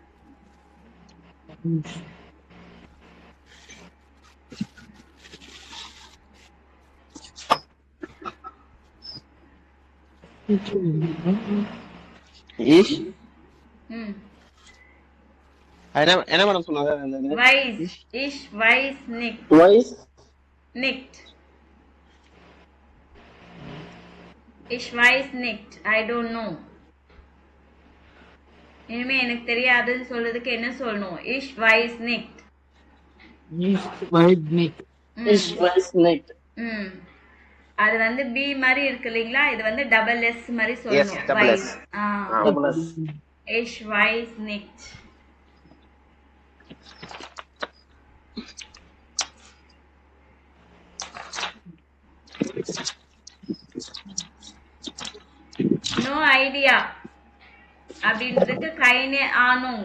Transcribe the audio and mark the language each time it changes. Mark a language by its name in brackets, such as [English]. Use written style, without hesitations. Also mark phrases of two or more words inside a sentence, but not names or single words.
[German] ich ம் [Tamil] என்ன மேடம் சொன்னாங்க? [German] weiß ich weiß nicht. Weiß. nicht. ich weiß nicht. [English] I don't know. [Tamil] இனிமே எனக்கு தெரியாதுன்னு சொல்றதுக்கு என்ன சொல்லணும்? [German] Ich weiß nicht. Nicht weit nicht. Ich weiß nicht. [Tamil] ம் அது வந்து பி மாதிரி இருக்கு இல்லைங்களா? இது வந்து [English] double S [Tamil] மாதிரி [English] Yes, [Tamil] சொல்லணும். [English] double [German] வைஸ். [English] S. ஆ Double S. [German] Ich weiß nicht. [English] no idea [Tamil] அப்படின்றதுக்கு [German] keine Ahnung.